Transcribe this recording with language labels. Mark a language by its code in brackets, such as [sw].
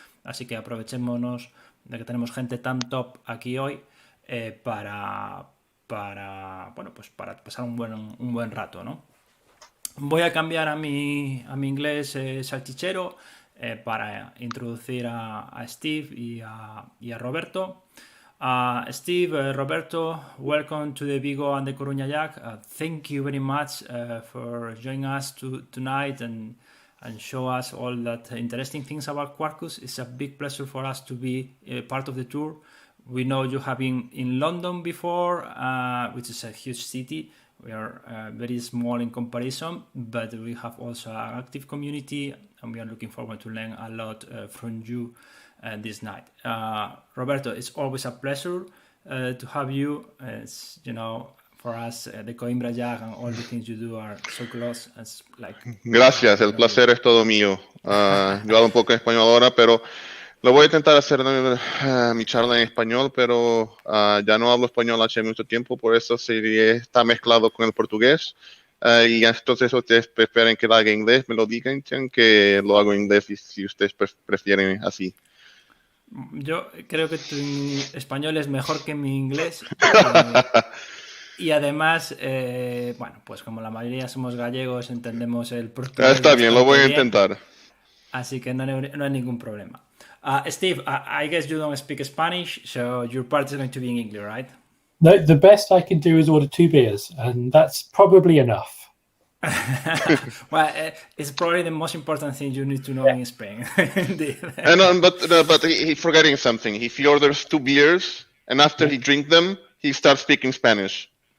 [es] Así que aprovechémonos de que tenemos gente tan top aquí hoy para pasar un buen rato, ¿no? Voy a cambiar a mi inglés salchichero para introducir a Steve y a Roberto. [en] Steve, Roberto, welcome to the Vigo and the CoruñaJUG. Thank you very much for joining us tonight and show us all that interesting things about Quarkus. It's a big pleasure for us to be part of the tour. We know you have been in London before, which is a huge city. We are very small in comparison, but we have also an active community, and we are looking forward to learn a lot from you this night. Roberto, it's always a pleasure to have you. It's, for us, the Coimbra JUG and all the things you do are so close. It's like, [es] gracias, el placer es todo mío. Yo hablo un poco en español ahora, pero lo voy a intentar hacer mi charla en español, pero ya no hablo español hace mucho tiempo, por eso está mezclado con el portugués. Y entonces ustedes prefieren que lo haga en inglés, me lo digan, que lo hago en inglés si ustedes prefieren así. Yo creo que tu español es mejor que mi inglés. Y además, pues como la mayoría somos gallegos, entendemos el portugués. Está bien, lo voy a intentar. Así que no hay ningún problema. [en] Steve, I guess you don't speak Spanish, so your part is going to be in English, right? No, the best I can do is order 2 beers, and that's probably enough. Well, it's probably the most important thing you need to know in Spain. Indeed. But he's forgetting something. If he orders 2 beers, and after he drinks them, he starts speaking Spanish.